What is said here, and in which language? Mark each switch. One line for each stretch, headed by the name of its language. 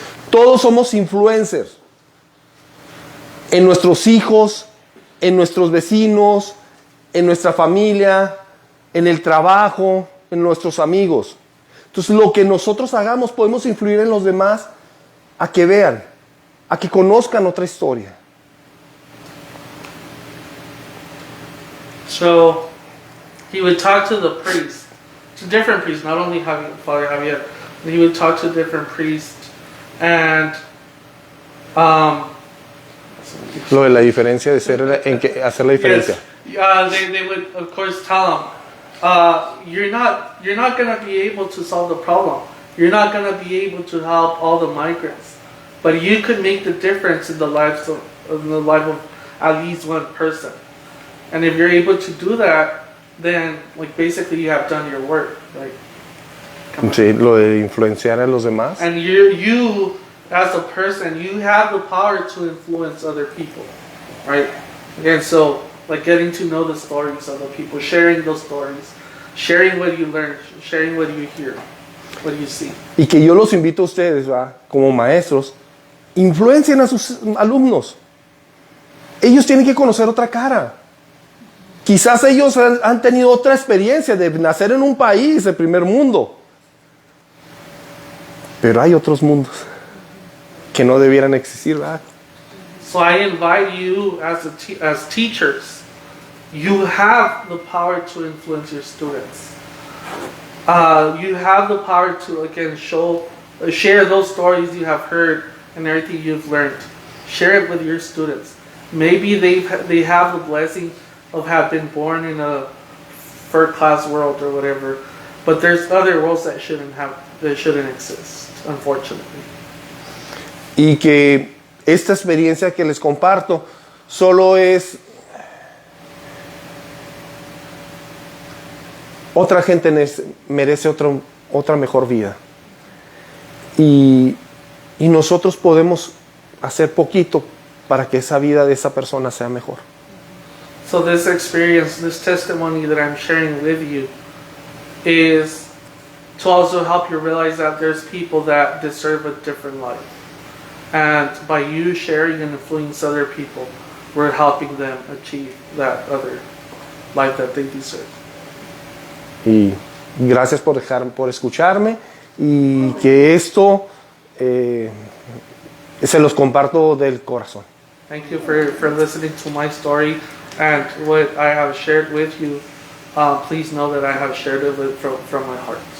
Spanish: Todos somos influencers. En nuestros hijos, en nuestros vecinos, en nuestra familia, en el trabajo, en nuestros amigos. Entonces, lo que nosotros hagamos podemos influir en los demás a que vean, a que conozcan otra historia.
English: So, he would talk to the priests, to different priests, not only Father Javier, but he would talk to different priests, and
Spanish: Lo de la diferencia de ser en que hacer la diferencia.
English: Yes, they would of course tell him, you're not going to be able to solve the problem. You're not going to be able to help all the migrants, but you could make the difference in the life of at least one person. And if you're able to do that, then like basically you have done your work. Like,
Spanish: sí, lo de influenciar a los demás.
English: And you as a person, you have the power to influence other people, right? Again, so like getting to know the stories of the people, sharing those stories, sharing what you learn, sharing what you hear, what you see.
Spanish: Y que yo los invito a ustedes, ¿va? Como maestros, influencien a sus alumnos. Ellos tienen que conocer otra cara. Quizás ellos han tenido otra experiencia de nacer en un país de primer mundo. Pero hay otros mundos que no debieran existir, ¿verdad?
English: So I invite you as teachers, you have the power to influence your students. You have the power to, again, share those stories you have heard and everything you've learned. Share it with your students. Maybe they have the blessing of have been born in a third-class world or whatever, but there's other worlds that shouldn't exist, unfortunately.
Spanish: Y que esta experiencia que les comparto solo es otra gente merece otra mejor vida, y nosotros podemos hacer poquito para que esa vida de esa persona sea mejor.
English: So this experience, this testimony that I'm sharing with you is to also help you realize that there's people that deserve a different life. And by you sharing and influencing other people, we're helping them achieve that other life that they deserve.
Spanish: Y gracias por escucharme, y que esto se los comparto del corazón.
English: Thank you for listening to my story and what I have shared with you. Please know that I have shared it from my heart.